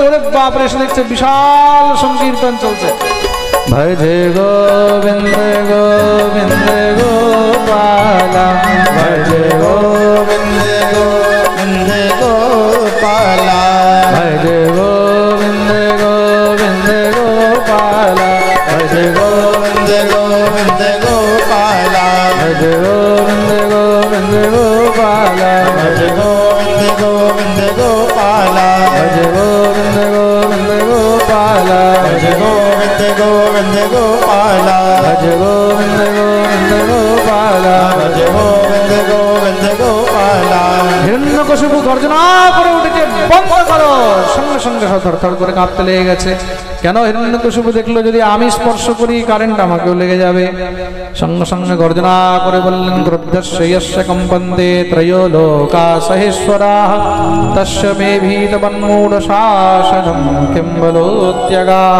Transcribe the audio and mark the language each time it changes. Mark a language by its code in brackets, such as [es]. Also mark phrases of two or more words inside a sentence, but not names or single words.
[bn] ওরে বাপরে, এসে দেখছে বিশাল সংকীর্তন চলছে। [sa] ভজ গোবিন্দ গোবিন্দ গোপালা, ভজ গোবিন্দ গোবিন্দ গোপালা, गोविंद गोपाल भज गोविंद गोविंद गोपाल भज गोविंद गोविंद गोपाल भज गोविंद गोविंद गोपाल भज गोविंद गोविंद गोपाल भज गोविंद गोविंद गोपाल भज गोविंद गोविंद गोपाल भज गोविंद गोविंद गोपाल [bn] হিরণ্যকশিপু গর্জনা করে উঠেছে, বন্ধ করো। সঙ্গে সঙ্গে থরথর করে কাঁপতে লেগে গেছে। কেন? হিরণ্যকশিপু দেখলো যদি আমি স্পর্শ করি কারেন্ট আমাকেও লেগে যাবে। সঙ্গে সঙ্গে গর্জনা করে বললেন, [sa] ক্রুদ্ধস্য যস্য কম্পন্তে ত্রয়ো লোকা সহেশ্বরাঃ তস্য মে ভীতবন্মূঢ় শাসনম কিং বলোত্যগাঃ।